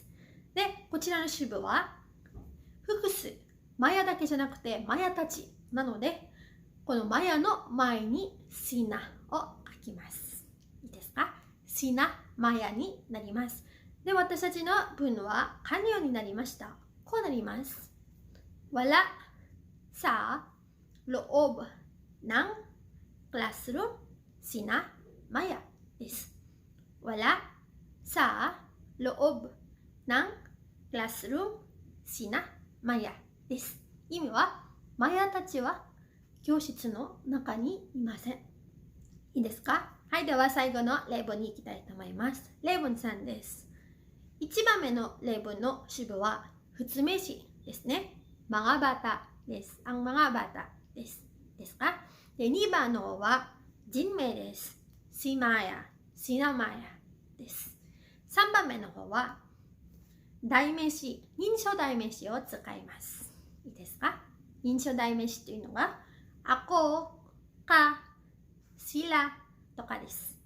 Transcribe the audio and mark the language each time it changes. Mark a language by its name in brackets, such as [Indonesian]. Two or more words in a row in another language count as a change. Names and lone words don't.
[Japanese] で、こちらの主語は複数。マヤだけじゃなくてマヤたちなので、このマヤの前にシナを書きます。いいですか？シナ、マヤになります。で、私たちの文は完了になりました。こうなります。 [Filipino] Wala sa loob ng classroom sina Maya です。Wala sa loob ng classroom sina Maya です。 [Japanese] 意味は、マヤたちは教室の中にいません。いいですか？はい、では最後の例文に行きたいと思います。例文3です。1番目の例文の主語は普通名詞ですね。 [Filipino] mga bata [Japanese] です。 [Filipino] ang mga bata [Japanese] です。ですか？で、2番の方は人名です。 [Filipino] si Maya、sina Maya [Japanese] です。3番目の方は代名詞、認証代名詞を使います。いいですか？認証代名詞というのはako、か、silaとかです。